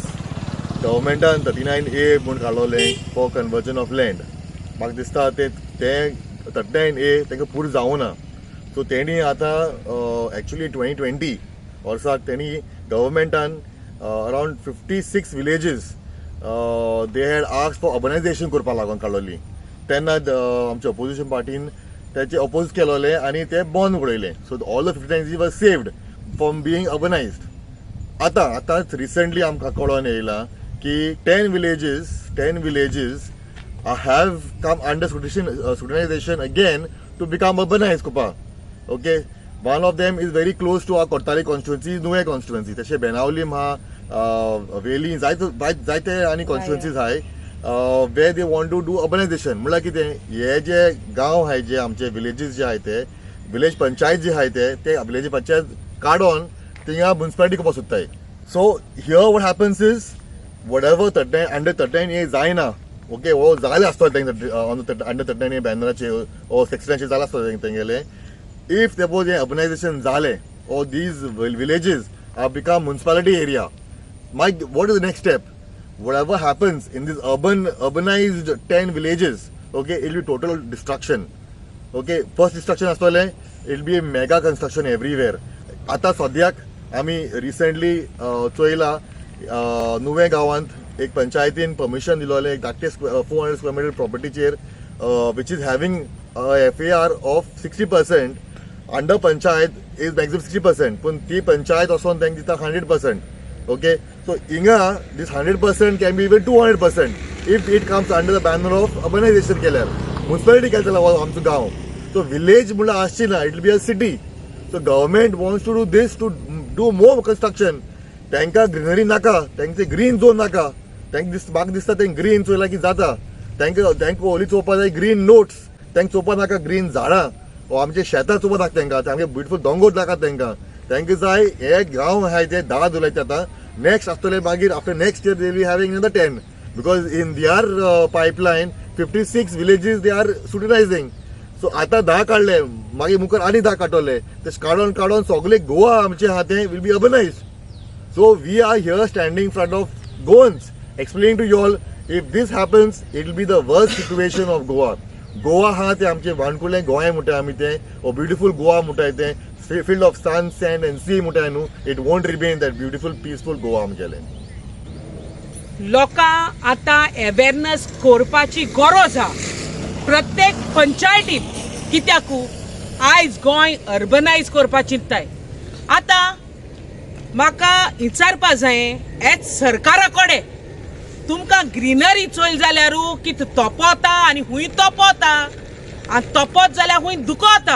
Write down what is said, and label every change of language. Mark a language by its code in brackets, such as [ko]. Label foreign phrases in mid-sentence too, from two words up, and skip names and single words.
[kok] गव्हर्मेंटान 39A म्हूण काडलोलें [en] for conversion of land. [kok] म्हाका दिसता ते 39A तांकां पुरो जावना. सो तेणी आतां एक्चुली 2020 वर्साक तेणी गव्हर्मेंटान [en] around 56 villages they had asked for urbanization [kok] करपा लागून काडलोली. तेन्ना आमच्या ऑपोजिशन पार्टीन त्याचे ऑपोज केलोले आनी ते बंद उडयले. [en] so all the 59 were saved from being urbanized. [kok] आतांच रिसेंटली आमकां कळोन येयला की [en] 10 villages have come under scrutinization again to become urbanized [kok] करपा. [en] ओके, one of them is very close to our [kok] कोर्ताली constituency, नुवे constituency. तशें बेनावलीम हा, वेली जायते आनी कॉन्स्टिट्युएन्सीज आहाय [en] where they want to do urbanization. [kok] म्हळ्यार कितें, हे जे गांव आहाय जे आमचे विलेजीस जे आहाय ते विलेज पंचायत जे आहाय ते विलेज पंचायत काडून थिंगा म्युनिसिपालिटी करपाक सोदताय. [en] so here what happens is what ever under 39A जायना. [kok] ओके, हो जाले आसतलो अंडर 39A बॅनराचेर ओ सेक्शनाचेर जाले आसतले तेंगेले. [en] if suppose [kok] हे अर्बनायझेशन जाले [en] or these villages have become municipality area, what is the next step? Whatever happens in this urbanized 10 villages, okay, it will be total destruction. Okay, first destruction asole, it will be a mega construction everywhere. [kok] Ata sadyak आमी recently चोयला नुवे गावांत एक पंचायतीन परमिशन दिलोले एक धाकटे 400 [en] square meter [kok] प्रॉपर्टीचेर [en] which is having FAR of 60%. under panchayat is maximum 60%, [kok] पण ती पंचायत असून त्यांनी दिता 100%. [en] okay so हिंगा this 100% can be even 200% if it comes under the banner of urbanization केल्यार. [kok] म्युनिसिपालिटी केला आमचो गांव, सो विलेज म्हणल्यार आसची ना, [en] it be a city. so government wants to do this to do more construction. [kok] तांकां ग्रीनरी नाका, तांकां [en] green zone [kok] नाका, म्हाका दिसता ते ग्रीन चोयला की जाता. तांकां ओली चोवपा जाय [en] green notes, [kok] तांकां चोवपा नाका ग्रीन झाडां आमचे शेतां चोवपा नाका तांकां, तांकां ब्युटिफूल दोंगर नाका तांकां जाय हे गांव आहाय ते 10 उलयता. आतां नेक्स्ट आसतले मागीर [en] after next year they will be having another 10 because in their pipeline 56 villages they are scrutinizing. [kok] सो आतां 10 काडले, मागीर मुखार आनी 10 काडटले. तशें काडून सगळे गोवा आमचे आहा ते [en] will be urbanized. so we are here standing in front of Goans explaining to you all if this happens it will be the worst situation of Goa. [kok] गोवा हा ते आमचे वाणकुलें गोंय म्हणटाय आमी ते, ओ ब्युटिफूल गोवा म्हणटाय ते, [en] field of sun sand and sea [kok] म्हणटाय न्हू. [en] it won't remain that beautiful peaceful Goa आमगेलें. [kok] लोकांक आतां अवेरनेस करपाची गरज आहा प्रत्येक पंचायतीत. कित्याकू आयज गोंय अर्बनायज करपा चिंतताय. आतां म्हाका विचारपा जाय हेच सरकारा कडेन तुमकां ग्रीनरी चोयल जाल्यारू कित तोपोता आनी खूंय तोपोता आनी तोपोत जाल्यार खूंय दुखोता.